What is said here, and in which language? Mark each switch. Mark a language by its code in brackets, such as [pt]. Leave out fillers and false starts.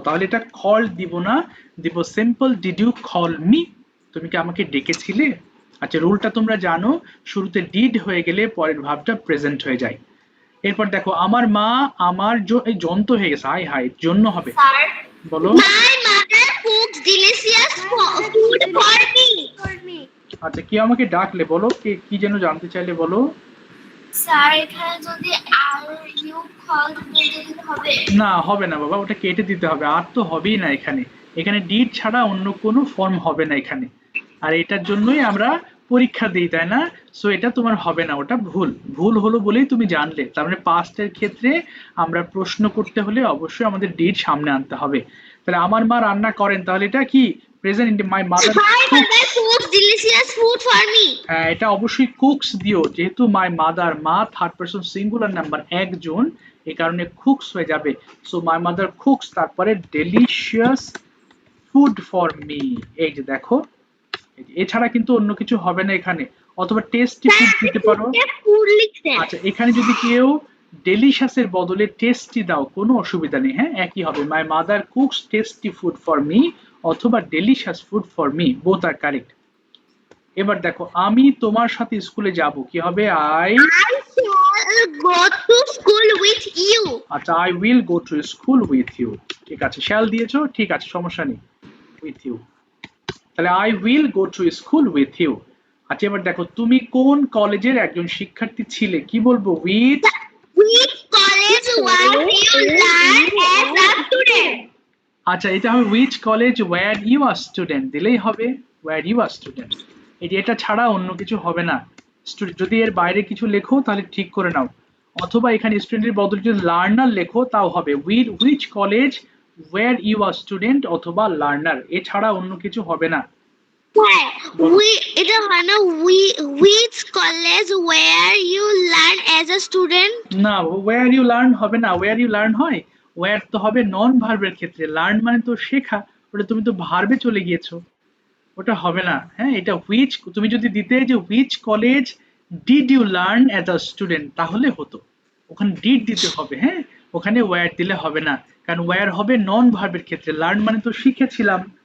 [bn] তাহলে এটা কল দিব না, দিব simple [en] did you call me, [bn] তুমি কি আমাকে ডেকেছিলে। আচ্ছা রুলটা তোমরা জানো, শুরুতে ডিড হয়ে গেলে পরের ভার্বটা প্রেজেন্ট হয়ে যায়। এরপর দেখো, আমার মা আমার এই যন্ত্র হয়ে গেছে, হাই হাই জন্য হবে, স্যার বলো। [en] My mother cooks delicious food for me. [bn] আচ্ছা কি আমাকে ডাকলে, বলো কে কি যেন জানতে চাইলে, বলো। স্যার এখানে যদি আর ইউ কল দিতে হবে। না হবে না বাবা, ওটা কেটে দিতে হবে, আর তো হবেই না এখানে। এখানে ডিড ছাড়া অন্য কোনো ফর্ম হবে না এখানে, আর এটার জন্যই আমরা পরীক্ষা দিই, তাই না। সো এটা তোমার হবে না, ওটা ভুল ভুল হলো বলেই তুমি জানলে। তার মানে পাস্টের ক্ষেত্রে আমরা প্রশ্ন করতে হলে অবশ্যই আমাদের ডিড সামনে আনতে হবে। তাহলে আমার মা রান্না করেন, তাহলে এটা কি present ইন্টিভ, my mother. [en] My mother cooks delicious food for me. [bn] হ্যাঁ এটা অবশ্যই কুকস দিও, যেহেতু মাই মাদার, মা থার্ড পারসন সিঙ্গুলার নাম্বার, একজন, এই কারণে কুকস হয়ে যাবে। [en] So my mother cooks, তারপরে delicious food for me. [bn] এই যে দেখো, এছাড়া কিন্তু অন্য কিছু হবে না এখানে, অথবা টেস্টি ফুড দিতে পারো। Food লিখছে। আচ্ছা এখানে যদি কেউ ডেলিশাসের বদলে টেস্টি দাও কোনো অসুবিধা নেই, হ্যাঁ একই হবে, [en] my mother cooks tasty food for me [bn] অথবা delicious food for me, [en] Both are correct. [bn] এবার দেখো, আমি তোমার সাথে স্কুলে যাব, কি হবে, I. [en] I shall go to school with you. আচ্ছা I will go to school with you, [bn] ঠিক আছে, শ্যাল দিয়েছো, ঠিক আছে সমস্যা নেই, [en] With you. [bn] তাহলে [en] I will go to school with you. [bn] আচ্ছা এবার দেখো, তুমি কোন কলেজের একজন শিক্ষার্থী ছিলে, কি বলবো, with. [en] Which college was you learn as a student? [bn] আচ্ছা এটা হবে [en] which college were you are student, [bn] দিলেই হবে [en] Were you are student. [bn] এই যে এটা ছাড়া অন্য কিছু হবে না। যদি এর বাইরে কিছু লেখো তাহলে ঠিক করে নাও, অথবা এখানে স্টুডেন্টের বদলে যদি লার্নার লেখো তাও হবে, [en] which college were you are student [bn] অথবা লার্নার, এছাড়া অন্য কিছু হবে না। হ্যাঁ, এটা হয় না, [en] which college where you learn as a student? [bn] না, ওয়্যার ইউ লার্ন হবে না, ওয়্যার ইউ লার্ন হয়, ওয়্যার তো হবে নন ভার্বের ক্ষেত্রে, লার্ন মানে তো শেখা, ওটা তুমি তো ভার্বে চলে গিয়েছো, ওটা হবে না। হ্যাঁ এটা হুইচ, তুমি যদি দিতে যে [en] which college did you learn as a student [bn] তাহলে হতো, ওখানে ডিড দিতে হবে, হ্যাঁ ওখানে ওয়্যার দিলে হবে না, কারণ ওয়্যার হবে নন ভার্বের ক্ষেত্রে, লার্ন মানে তো শিখেছিলাম।